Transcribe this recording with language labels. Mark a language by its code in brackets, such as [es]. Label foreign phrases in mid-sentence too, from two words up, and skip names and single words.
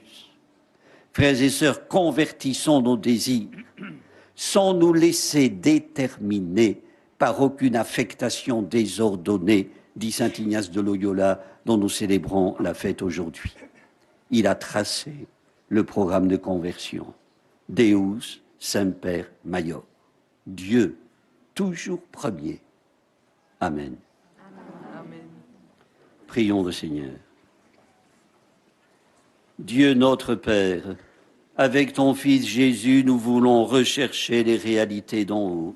[fr] Frères et sœurs, convertissons nos désirs sans nous laisser déterminer par aucune affectation désordonnée, dit saint Ignace de Loyola, dont nous célébrons la fête aujourd'hui. Il a tracé le programme de conversion. [la] Deus semper maior. [fr] Dieu, toujours premier. Amen. Amen. Prions le Seigneur. Dieu notre Père, avec ton Fils Jésus, nous voulons rechercher les réalités d'en haut.